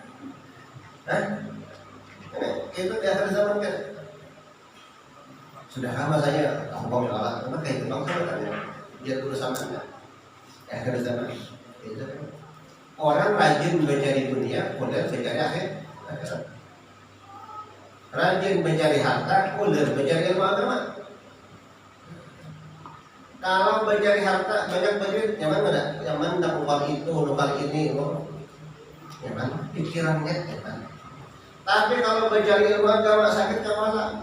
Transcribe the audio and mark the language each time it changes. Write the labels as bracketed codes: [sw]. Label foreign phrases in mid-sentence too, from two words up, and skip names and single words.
[id] Itu di akhir zaman kan sudah lama saya ngomong lewat, karena kayak itu bangsa kan dia urusan mana di akhir zaman itu kan. Orang rajin mencari dunia, kemudian mencari akhirat. Rajin mencari harta, kemudian mencari ilmu agama. [bjn] Kalau mencari harta banyak duit, nyaman tak nukar itu, nukar ini, nyaman pikirannya nyaman. [id] Tapi kalau mencari ilmu agama sakit kepala.